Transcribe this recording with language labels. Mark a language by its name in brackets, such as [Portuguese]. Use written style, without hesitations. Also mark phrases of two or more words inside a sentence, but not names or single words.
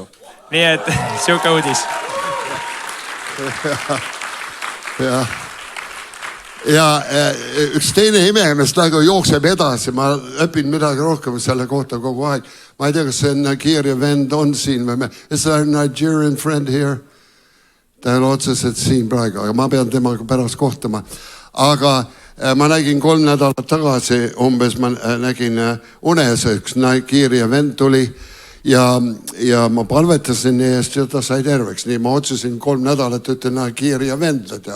[Estonian] Nii et siuke uudis. Ja üks teine imemees nagu jookseb edasi. Ma õpin midagi rohkem selle kohta kogu aeg. Ma ei tea, kas see Nigeria vend on siin. [English] Is there a Nigerian friend here? [Estonian] ta ei ole otseselt siin praegu, aga ma pean temaga pärast kohtuma. Aga ma nägin 3 nädalat tagasi umbes, ma nägin unes, üks Nigeeria vend tuli ja ma palvetasin nii eest ja ta sai terveks. Nii ma otsusin 3 nädalat ütlen Nigeeria vendle, tead.